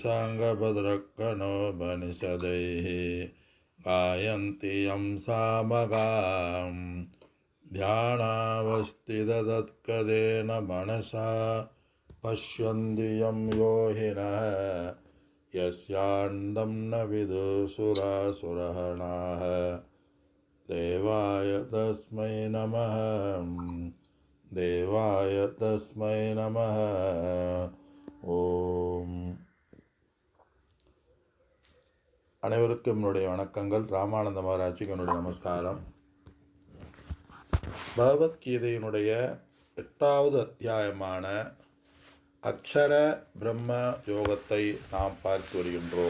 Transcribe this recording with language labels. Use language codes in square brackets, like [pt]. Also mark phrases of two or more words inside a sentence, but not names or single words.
[sa] साङ्गभद्रकणोपनिषदैः गायन्ति यं सामगां ध्यानावस्थिततत्कदेन मनसा पश्यन्ति यं योगिनः यस्यान्तं न विदुसुरासुरगणाः देवाय तस्मै नमः देवाय तस्मै नमः ஓம். [ta] அனைவருக்கும் என்னுடைய வணக்கங்கள். ராமானந்த மகாராஜுக்கு என்னுடைய நமஸ்காரம். பகவத்கீதையினுடைய 8வது அத்தியாயமான அக்ஷர பிரம்ம யோகத்தை நாம் பார்த்து வருகின்றோம்.